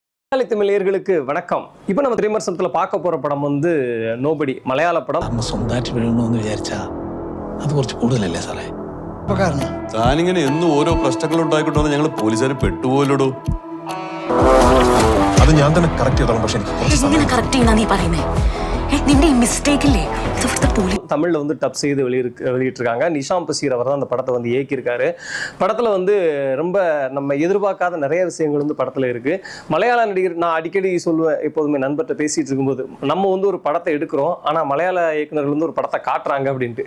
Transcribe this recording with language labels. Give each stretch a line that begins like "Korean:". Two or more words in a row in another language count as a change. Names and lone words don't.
Tamil: தமிழர்களுக்கு வணக்கம். இப்போ நம்ம திரைமர்சனத்துல பார்க்க போற படம் வந்து நோபடி, மலையாள പടം.
Malayalam: நம்ம സ്വന്തമായിട്ട് വീഴണമെന്ന് വിചാരിച്ചാ അത് കുറച്ച് കൂടുതലല്ലേ സാറേ? താനിങ്ങനെ എന്നും ഓരോ പ്രശ്നങ്ങൾ ഉണ്ടായിക്കൊണ്ടു ഞങ്ങൾ പോലീസുകാർ പെട്ടുപോലോ. അത് ഞാൻ തന്നെ കറക്റ്റ് ചെയ്തോളാം. പക്ഷെ എങ്ങനെ കറക്റ്റ് ചെയ്യുന്ന നീ പറയുന്നേ? നിന്റെ ഈ മിസ്റ്റേക്ക് ഇല്ലേ?
Tamil: தமிழ்ல வந்து டப் செய்து வெளியிட்டிருக்காங்க. நிஷாம் பசீர் அவர் தான் அந்த படத்தை வந்து இயக்கியிருக்காரு. படத்துல வந்து ரொம்ப நம்ம எதிர்பார்க்காத நிறைய விஷயங்கள் வந்து படத்துல இருக்கு. மலையாள நடிகர், நான் அடிக்கடி சொல்லுவேன், எப்போதுமே நண்பர்கிட்ட பேசிட்டு இருக்கும்போது, நம்ம வந்து ஒரு படத்தை எடுக்கிறோம், ஆனா மலையாள இயக்குநர்கள் வந்து ஒரு படத்தை காட்டுறாங்க அப்படின்ட்டு.